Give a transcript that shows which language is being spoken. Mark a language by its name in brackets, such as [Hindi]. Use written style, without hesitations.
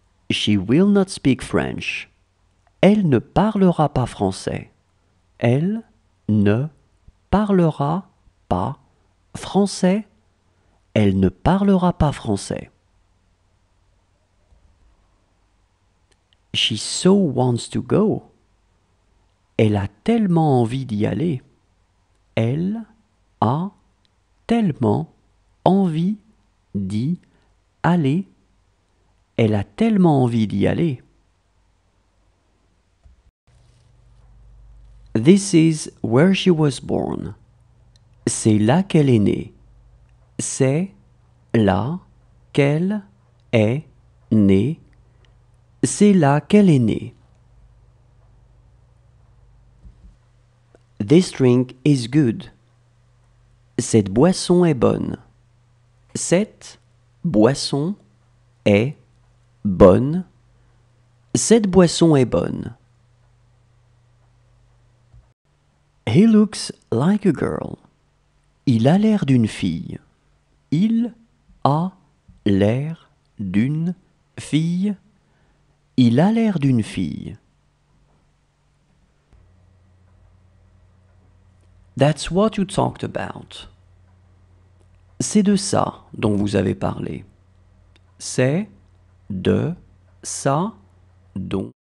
[English] She will not speak French. [French] Elle ne parlera pas français. Elle ne parlera pas français. Elle ne parlera pas français. [English] She so wants to go. [French] Elle a tellement envie d'y aller. Elle a tellement envie d'y aller. Elle a tellement envie d'y aller. [English] This is where she was born. [French] C'est là qu'elle est née. C'est là qu'elle est née. C'est là qu'elle est née. [English] This drink is good. [French] Cette boisson est bonne. Cette boisson est bonne. Cette boisson est bonne. [English] He looks like a girl. [French] Il a l'air d'une fille. Il a l'air d'une fille. Il a l'air d'une fille. [English] That's what you talked about. [French] C'est de ça dont vous avez parlé. C'est de ça dont